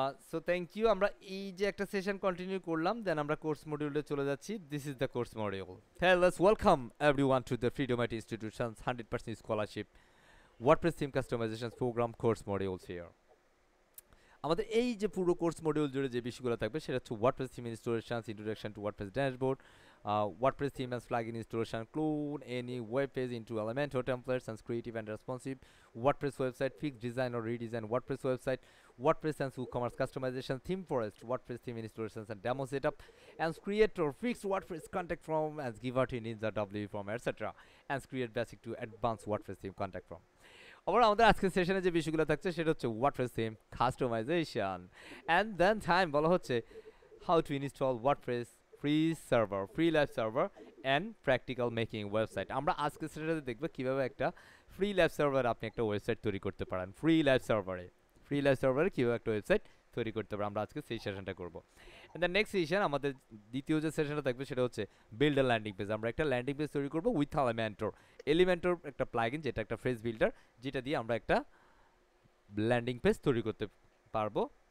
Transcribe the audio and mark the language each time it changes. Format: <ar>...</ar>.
<bn>So thank you. আমরা এই যে একটা সেশন কন্টিনিউ করলাম, দেন আমরা কোর্স মডিউলে চলে যাচ্ছি।</bn> <en>This is the course module. হ্যাঁ, let's welcome everyone to the freedom IT institutions 100% scholarship WordPress theme customization program course modules here.</en> <bn>আমাদের এই যে পুরো কোর্স মডিউল জুড়ে যে বিষয়গুলো থাকবে সেটা হচ্ছে</bn> <en>WordPress theme installations, introduction to WordPress dashboard, WordPress theme and plugin installation, clone any web page into Elementor templates and creative and responsive WordPress website, fix design or redesign WordPress website, WordPress and WooCommerce customization, theme forest, WordPress theme installations and demo setup, and create or fix WordPress contact form as give out in the WP form, etc. and create basic to advanced WordPress theme contact form.</en> <bn>আবার আমাদের আজকের সেশনে যে বিষয়গুলো থাকছে সেটা হচ্ছে</bn> <en>WordPress theme customization, and then time</en> <bn>বলা হচ্ছে</bn> <en>how to install WordPress free server, free live server and practical making website.</en> <bn>আমরা আজকে সেটাতে দেখব কিভাবে একটা ফ্রি লাইভ সার্ভার আপনি একটা ওয়েবসাইট তৈরি করতে পারেন। ফ্রি লাইভ সার্ভারে কিভাবে একটা ওয়েবসাইট তৈরি করতে পারেন, আমরা আজকে সেই সেশনটা করব। এন্ড দ্য নেক্সট সেশন, আমাদের দ্বিতীয় যে সেশনটা থাকবে সেটা হচ্ছে</bn> <en>Build a landing page.</en> <bn>আমরা একটা ল্যান্ডিং পেজ তৈরি করব উইথ এলিমেন্টর একটা প্লাগইন, যেটা একটা ফ্রেজ বিল্ডার, যেটা দিয়ে আমরা একটা ল্যান্ডিং পেজ তৈরি করতে পারবো।</bn>